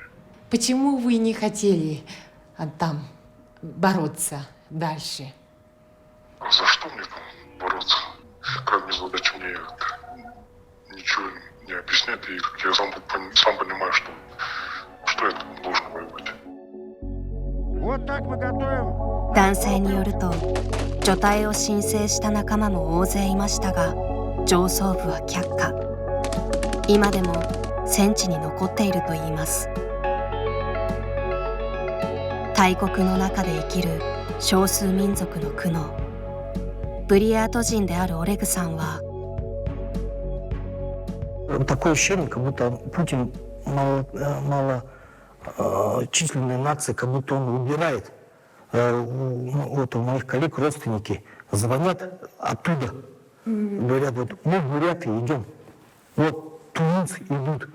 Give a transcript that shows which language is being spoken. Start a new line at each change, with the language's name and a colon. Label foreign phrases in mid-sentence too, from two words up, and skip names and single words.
Russian: Почему вы не хотели там бороться дальше? А за что мне там бороться? Как задача мне ничего не объясняет, и я сам понимаю, что я там должен воевать. Вот так мы готовим.
Japanese: 男性によると、除隊を申請した仲間も大勢いましたが、上層部は却下。今でも戦地に残っているといいます。大国の中で生きる少数民族の苦悩。ブリヤート人であるオレグさんは、
Russian: Такое ощущение, как будто Путин малочисленная нация, как будто он убирает. Вот у моих коллег родственники звонят оттуда, говорят, вот мы в Бурятии идем, вот тувинцы идут.